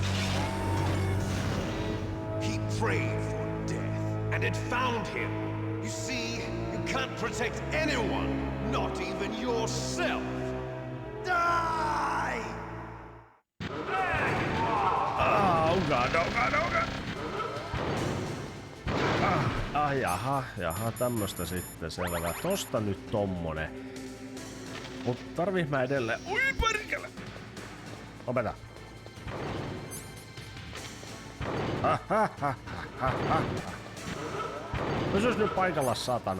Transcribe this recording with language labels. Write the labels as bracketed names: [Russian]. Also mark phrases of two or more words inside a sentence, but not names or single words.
[English] He prayed for death, and it found him. You see, you can't protect anyone, not even yourself. Die! Oh god, oh god, oh god. [Finnish] Jaha, tämmöstä sitten selvä. Tosta nyt tommonen. Mut tarvii mä edelleen. Oi perkele! Lopeta. Pysys nyt paikalla, satana.